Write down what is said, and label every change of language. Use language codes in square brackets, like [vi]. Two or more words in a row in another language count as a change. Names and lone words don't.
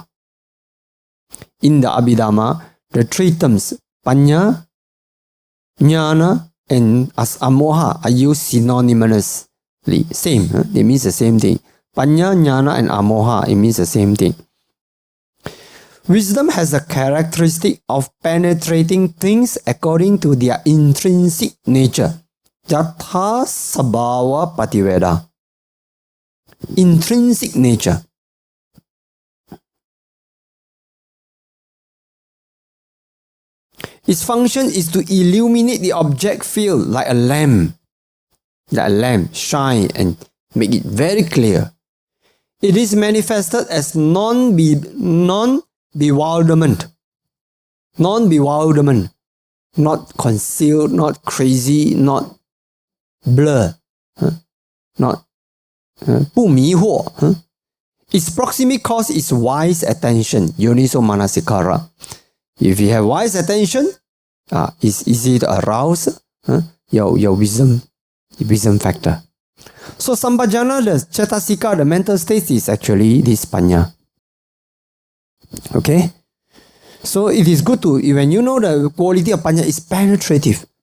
[en] In the Abhidhamma, the three terms pañña, jnana, and moha are used synonymously. Same, it means the same thing. Pañña, jnana, and amoha, it means the same thing. Wisdom has the characteristic of penetrating things according to their intrinsic nature. [pi] Yatha sabhava pativeda. [en] Intrinsic nature. Its function is to illuminate the object field like a lamp. Shine and make it very clear. It is manifested as non-bewilderment. Non-bewilderment. Not concealed, not crazy, not blur. Not 不迷惑. Its proximate cause is wise attention, [pi] yoniso manasikara. [en] If you have wise attention, it's easy to arouse your wisdom factor. So sampajañña, the cetasika, the mental state is actually this pañña. Okay? So it is good to, when you know the quality of pañña is penetrative.